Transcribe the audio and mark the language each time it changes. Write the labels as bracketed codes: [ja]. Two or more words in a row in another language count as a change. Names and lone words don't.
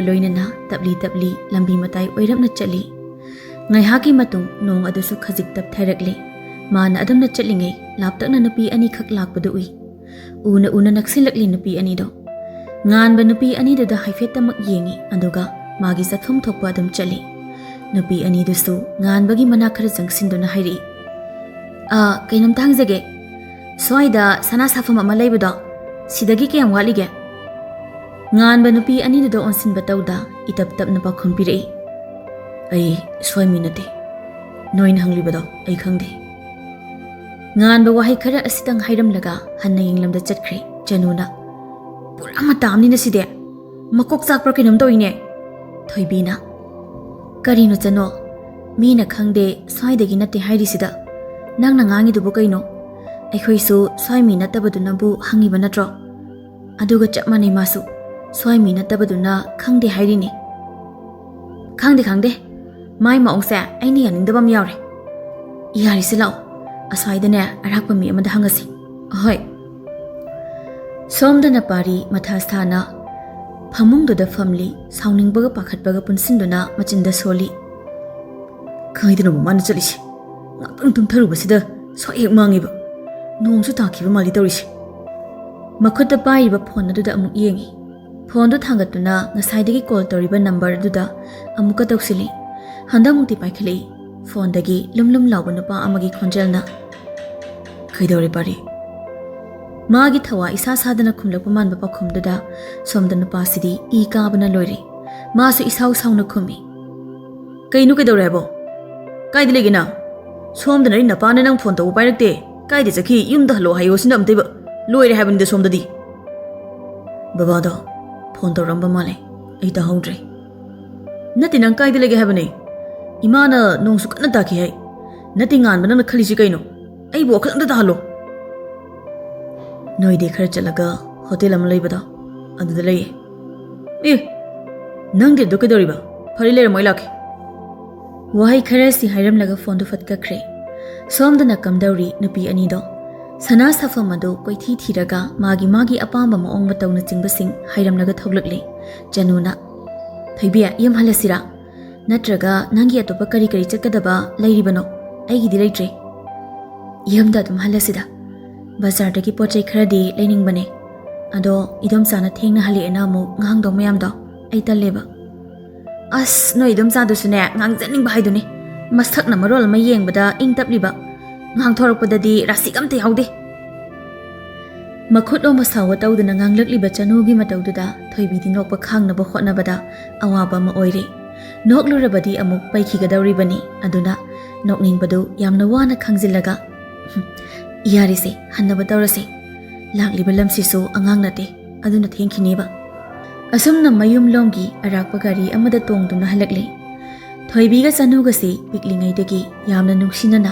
[mni] loinana tabli lambi matai oirapna chali ngai haki matung nong adusu khajik tap thairakle mana adamna chalingai laptakna nupi ani khak lakpadu ui una naksilakli nupi ani do nganba nupi ani da haifetamak yengi aduga magi sathum thokpa adum chali nupi ani dusu nganbagi mana khara jangsinduna hairi kainam thangjage Soida sana safam ama leibado sidagi kayam walige nganba nupi ani do onsin batauda itap tap na pakhum pirei ai soi minate noin hanglibado ai khangde nganba wahi khara asitang hairam laga hanna yinglamda chatkhre januna pura matamni na side makok chakpro kinam toine thoibina karino chano mina khangde soidagi nate hairi sida nangna ngangi dubu kaino Aikhoisu soimi natabaduna bu hangiba natro aduga chapmani masu soimi natabaduna khangde hairini khangde mai maungse aini yaningdabam yaure iyari silao asaidane arakpa mi amada hangasi hoi somdana pari mathasthana phamungduda famli sauningbaga pakhatbaga punsinduna machinda soli khaidana mumana chalisi ngapang tumtharubasida soek mangiba Nongsu takiba mali tawrisi makhutta pairiba phone aduda amuk yengi phone du thangatuna ngasaidagi call tawriba number aduda amuka tawsili handamukti paikhilei phone dagi lumlum lawba nupa amagi khonjalna khaidawre pari magi thawa isa sadana khumlakpa manba pakhumduda somda nupa sidi I kabana loire masu isau sauna khumi kainu kaidawre bo kaidi legina somda nari napana nang phone taw pairakte Kaide chakhi yumda halo hayo sinam teba loire haibani da somdadi baba da phone tawramba male ai ta haudre nati nang kaide lege haibani imana nongsu kana ta ki hai nati ngan bana khalisi kaino ai bo khalanda ta halo noi de khar chalaga hotel am leibada aduda lei nang de do kedoriba phari le moi lakhe wahai kharasi hairam laga phone du fatka khre Somdana kamdauri nupi anido sana safamado koithi thiraga magi apamba maong matawna chingbasing hairamlaga thoglakle januna thaibiya yam halasira natraga nangi atopa kari chakadaba lairibano aigi dilaitre yamda dum halasida bazar dagi pochai kharadi laining bane ado idom sana thengna hali ena mu ngang do mayam do ai taleba as no idom sa dusune ngang janing ba haiduni Masthak na marol ma yengbada ing tapliba ngang thorakpadadi rasik amte yaude makhut o masawa tawduna nganglakliba chanugi matawduda thoibidi nokpa khangnaba khotnabada awaba ma oire noklurabadi amuk paikhigadawribani aduna nokningbadu yamna wana khangjillaga yarise hannaba tawrase lakliba lamsisu angang nate aduna thengkhineba asumna mayum lomgi arakpa gari amada tongduna halakle Thoibiga sanugasi piklingaidagi yamna nungsinana